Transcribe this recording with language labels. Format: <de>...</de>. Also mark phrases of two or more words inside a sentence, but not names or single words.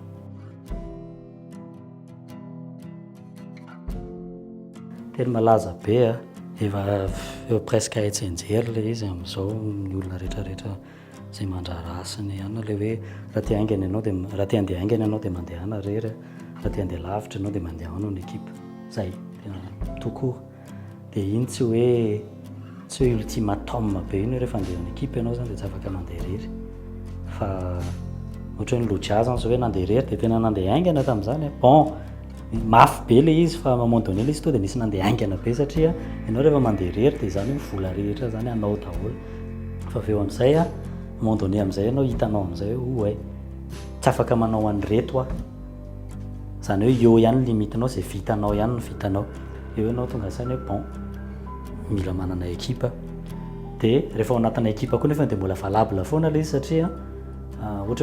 <mg>tena malaza be efa presque haitsenjery le izy amin'izao ny olona rehetrarehetra zay mandrara asany ihany le hoe raha te haingana ianao dia raha te handeha haingana ianao dia mandeha ana rery raha te handeha lavitra ianao dia mandeha anao ny équipe zay tena</mg> <fr>tout court</fr> <mg>dia iny tsy hoe ultimatum be iny rehefa andeha ny équipe ianao zany dia tsy afaka mandeha rery fa ohatra hoe ny Lojia zany zao hoe nandeha rery dia tena nandeha haingana tamin'izany bon mafy be le izy fa</mg> <fr>à un moment donné</fr> <mg>le izy to dia misy nandeha haingana be satria ianao rehefa mandeha rery dia zany hoe vola rehetra zany anao daholo fa aveo amin'izay</mg> <fr>à un moment donné</fr> <mg>amin'izay ianao hitanao amin'izay hoe ouais tsy afaka manao an'ireto zany hoe eo ihany limitinao zay vitanao ihany no vitanao eo ianao tonga saina hoe bon mila manana équipe dia rehefa ao anatina équipe koa nefa dia mbola valable foana le izy satria ohatra hoe</mg>